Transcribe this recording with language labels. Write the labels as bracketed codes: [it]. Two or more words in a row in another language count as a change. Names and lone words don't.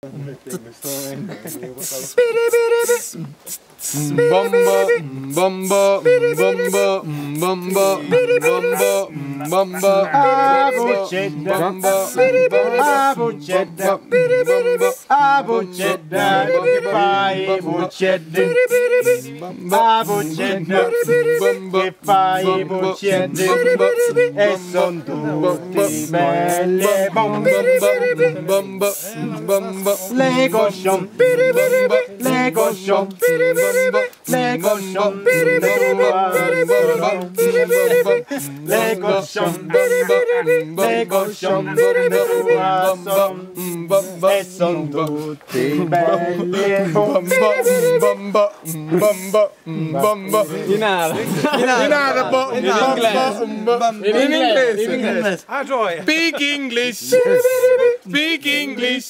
[it] Bomba, bomba, bomba, bomba, bomba, bomba, Abucedda, Abucedda, Abucedda, che fai Bucedda? Abucedda, che fai Bucedda? E son tutti belle bombe, bomba, bomba, [fr] le cochon, le cochon, le cochon, le cochon, le cochon, [it] e son tutti belli bombe. bomba, bomba, bomba, In arabo, in inglese. Ah, gioia. [en] Speak English, speak English.